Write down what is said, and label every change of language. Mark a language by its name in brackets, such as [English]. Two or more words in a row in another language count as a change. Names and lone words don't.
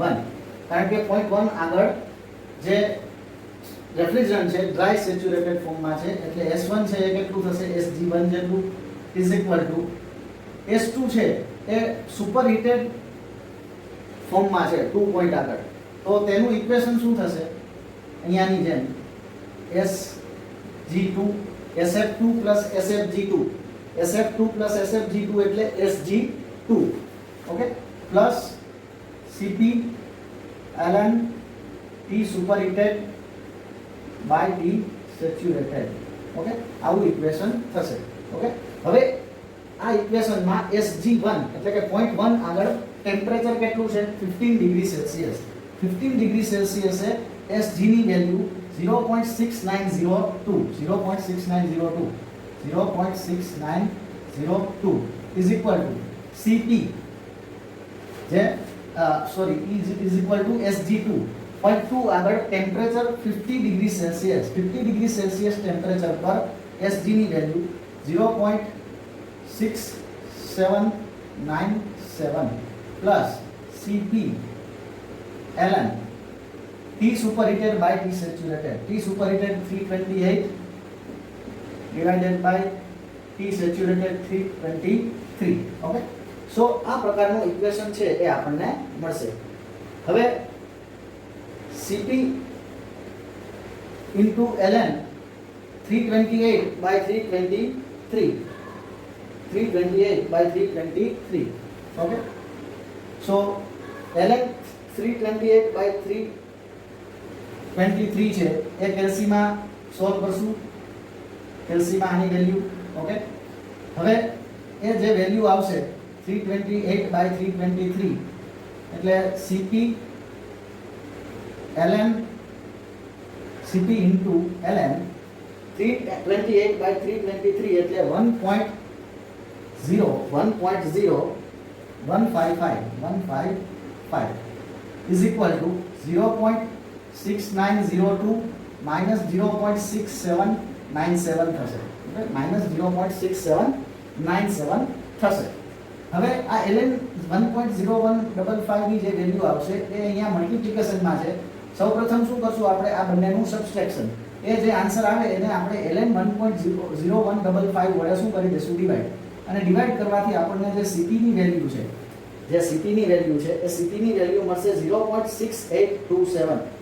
[Gujarati] કારણ કે પોઈન્ટ 1 આગળ જે રેફ્રિજરન્ટ છે [English] dry saturated formમાં [Gujarati] છે એટલે S1 છે એ કેટલું થશે Sg1 જેટલું [English] is equal to [Gujarati] S2 છે એ [English] super heated formમાં [Gujarati] છે 2 પોઈન્ટ આગળ, તો તેનું ઇક્વેશન શું થશે અહીંયાની જેમ Sg2 SF2 SFG2 SF2 SFG2 એટલે Sg2 ઓકે પ્લસ Cp ln [English] T superheated by T saturated [Gujarati] ઓકે આવું ઇક્વેશન થશે ઓકે હવે આ ઇક્વેશનમાં Sg1 એટલે કે 0.1 આગળ ટેમ્પરેચર કેટલું છે 15 [English] degree Celsius [Gujarati] 15 [English] degree Celsiusે [Gujarati] Sg ની વેલ્યુ 0.6902 [English] is equal to [Gujarati] Cp જે સોરી [English] is equal to [Gujarati] Sg2 0.2 આગળ ટેમ્પરેચર 50 [English] degree Celsius [Gujarati] 50 [English] degree Celsius [Gujarati] ટેમ્પરેચર પર Sg ની વેલ્યુ [English] 0.6797 પ્લસ Cp ln T superheated by T saturated. T superheated 328 divided by T saturated 323. Okay. [Gujarati] So આ પ્રકારનું ઇક્વેશન છે એ આપણને મળશે. [English] હવે Cp into ln 328 by 323. 328 by 323. Okay. [Gujarati] So ln 328 by 323 છે એ કેલ્સીમાં સોલ્વ કરશું કેલ્સીમાં આની વેલ્યુ ઓકે હવે એ જે વેલ્યુ આવશે 328 by 323 એટલે Cp ln Cp into ln 328 by 323 એટલે 1.0 [English] is equal to [Gujarati] 0.6902 minus 0.6797 થશે એટલે minus 0.6797 થશે હવે આ ln 1.0155 ની જે વેલ્યુ આવશે એ અહીંયા મલ્ટીપ્લિકેશનમાં છે સૌપ્રથમ શું કરશું આપણે આ બંનેનું સબસ્ટ્રેક્શન એ જે આન્સર આવે એને આપણે ln 1.0155 વડે શું કરી દઈશું ડિવાઈડ અને ડિવાઈડ કરવાથી આપણને જે Cp ની વેલ્યુ છે જે Cp ની વેલ્યુ છે એ Cp ની વેલ્યુ મળશે 0.6827